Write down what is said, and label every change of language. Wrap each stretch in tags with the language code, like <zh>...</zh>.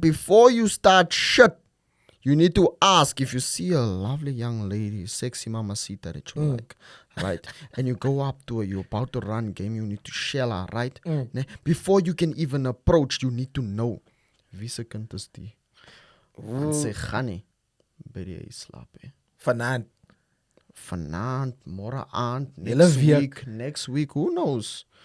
<en>Before you start shit, you need to ask if you see a lovely young lady, sexy mamacita that you like, right? And you go up to her, you're about to run game, you need to shell her, right? Before you can even approach, you need to know.</en> <af>Wie se kind is die? En sy gaan nie by die huis slaap he. Vanaand, môre aand,</af> <en>next week, who knows?</en>